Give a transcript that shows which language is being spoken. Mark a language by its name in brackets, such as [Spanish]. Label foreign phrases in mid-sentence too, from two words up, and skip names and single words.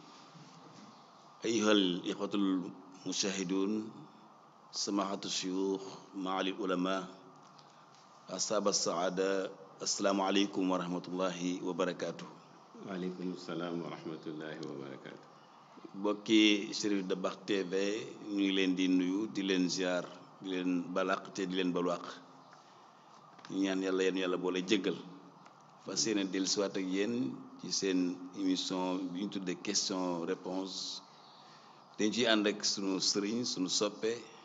[Arabic] أيها الإخوة المشاهدون سماحة الشيوخ معالي العلماء أصحاب السعادة السلام عليكم ورحمة الله وبركاته. وعليكم السلام ورحمة الله وبركاته. [Wolof] bokki Cherif Dabakh TV ñu ngi leen di nuyu di leen ziar di leen balaq te di leen balwaq ñu ñaan yàlla yéen yàlla boole jéggal fas yéene dellusiwaat ak yéen ci seen émission bi ñu tuddee [French] question réponse [Wolof] dañ ciy ànd ak sunu sëriñ sunu soppe